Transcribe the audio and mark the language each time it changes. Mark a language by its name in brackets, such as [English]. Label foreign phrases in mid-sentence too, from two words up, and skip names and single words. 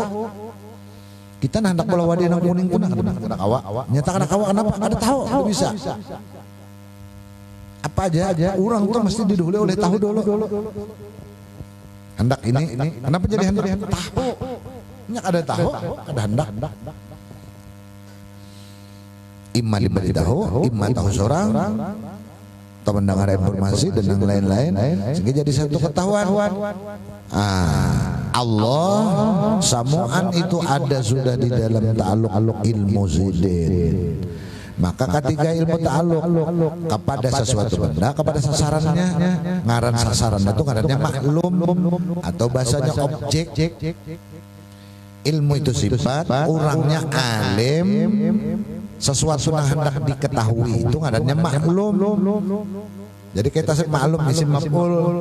[Banjar] Kita hendak bola wadi nang kuning pun kada kawa. Nyata kada kawa kenapa? Kada tahu, kada bisa. Apa aja orang tuh mesti didahului oleh tahu dulu. Hendak ini kenapa jadi hendak tahu? Nya kada tahu, kada hendak. Imma diberitahu, imma tahu seorang atau mendengar informasi dan yang lain-lain sehingga jadi satu ketahuan. Allah samuan itu ada sudah di dalam ta'alluq ilmu zidin. Maka ketika ilmu ta'alluq kepada sesuatu benda, kepada sasarannya, ngaran sasaran itu ngarannya maklum atau bahasanya objek. Ilmu itu sifat, orangnya alim, sesuatu yang hendak diketahui itu ngarannya maklum. Jadi kita maklum [Arabic] اسم مفعول.